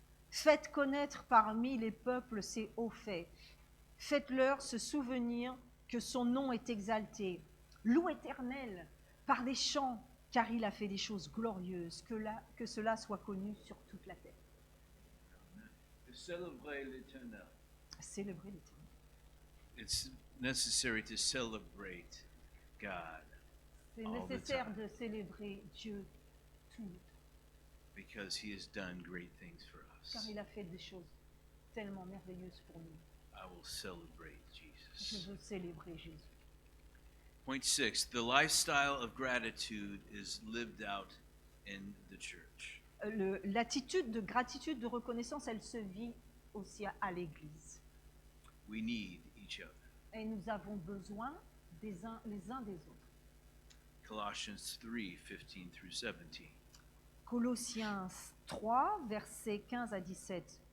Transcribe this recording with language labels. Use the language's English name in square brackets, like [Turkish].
[French] Faites connaître parmi les peuples ses hauts faits. Faites-leur se souvenir que son nom est exalté. Loue l'Éternel par des chants, car il a fait des choses glorieuses, que cela soit connu sur toute la terre. [English] To celebrate l'Éternel. [French] Célébrez l'Éternel. [English] It's necessary to celebrate God [French] C'est [English] All the [French] nécessaire [English] time. [French] de célébrer Dieu tout le temps, [English] because He has done great things for [French] car [English] us. [French] il a fait des choses tellement merveilleuses pour nous. [English] I will celebrate [French] Je [English] Jesus. [French] veux célébrer Jésus. [English] Point 6. The lifestyle of gratitude is lived out in the church. [French] L'attitude de gratitude, de reconnaissance, elle se vit aussi à l'Église. [English] We need each other. [French] Et nous avons besoin les uns des autres. [English] Colossians 3, 15 through 17. [French] Colossiens 3, versets 15 à 17.